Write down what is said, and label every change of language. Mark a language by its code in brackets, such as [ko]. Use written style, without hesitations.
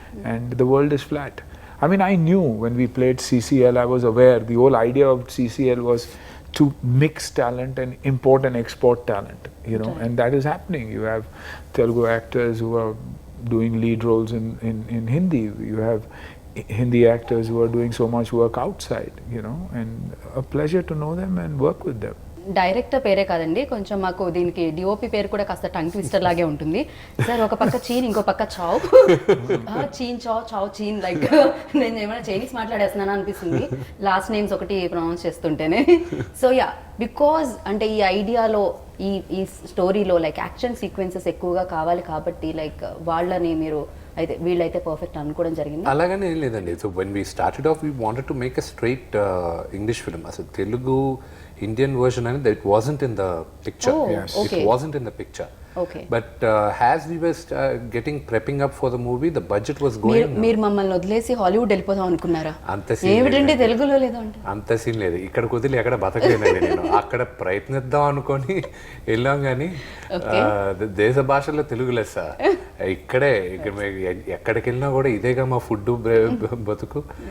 [en] And the world is flat. I mean, I knew when we played CCL, I was aware the whole idea of CCL was to mix talent and import and export talent, and that is happening. You have Telugu actors who are doing lead roles in Hindi. You have Hindi actors who are doing so much work outside, and a pleasure to know them and work with them. [te] Director పేరే కాదండి, కొంచెం మాకు దీనికి DOP పేరు కూడా కాస్త tongue twister లాగే ఉంటుంది. సార్ ఒక పక్క చీన్, ఇంకో పక్క చావ్. చీన్ చావ్ చీన్, లైక్ నేను ఏమైనా చైనీస్ మాట్లాడేస్తున్నాను అనిపిస్తుంది లాస్ట్ నేమ్స్ ఒకటి ప్రొనౌన్స్ చేస్తుంటేనే. సో యా, బికాజ్ అంటే ఈ ఐడియాలో ఈ స్టోరీలో లైక్ యాక్షన్ సీక్వెన్సెస్ ఎక్కువగా కావాలి కాబట్టి లైక్ వాళ్ళని మీరు అయితే వీళ్ళైతే పర్ఫెక్ట్ అనుకోవడం జరిగింది. అలాగనే ఏం లేదండి. [en] So when we started off we wanted to make a straight English film. [te] అసలు Telugu [en] Indian version and it wasn't in the picture. Yes. Okay. It wasn't in the picture. Okay. But as we were prepping up for the movie, the budget was going. [te] మీరు మమ్మల్ని వదిలేసి Hollywood వెళ్ళిపోదాం అనుకున్నారా? అంత scene ఏమిటండి తెలుగులో లేదా అంటే? అంత సీన్ లేదు. ఇక్కడ కుదిలి ఎక్కడ బతకలేనండి నేను. అక్కడ ప్రయత్నిద్దాం అనుకొని వెళ్ళాం, కానీ దేశ భాషల్లో తెలుగు లెస్స. ఇక్కడే ఎక్కడికి వెళ్ళినా కూడా ఇదేగా మా ఫుడ్ బతుకు.